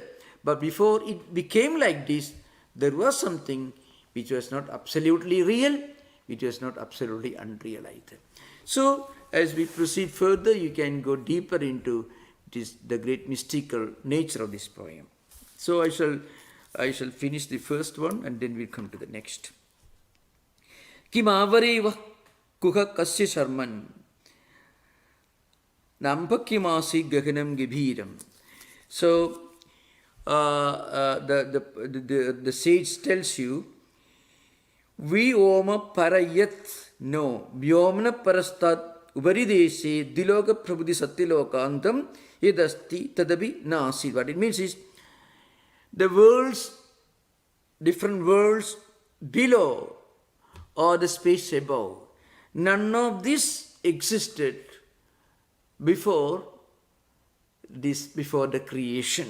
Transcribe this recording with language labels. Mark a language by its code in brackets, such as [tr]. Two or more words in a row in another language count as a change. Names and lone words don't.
[en] But before it became like this, there was something which was not absolutely real, which was not absolutely unreal either. So, as we proceed further, you can go deeper into the great mystical nature of this poem. So, I shall finish the first one and then we'll come to the next. [sa] Kim avareva kuha kasya sharman nampakimasi gaganam gibhiram. So, [en] the sage tells you, [sa] vi oma parayat no vyomna parastat uparideshe diloka prabhuti satyalokantam yadasti tadabi nasi. [en] What it means is, the worlds, different worlds below or the space above, none of this existed before the creation.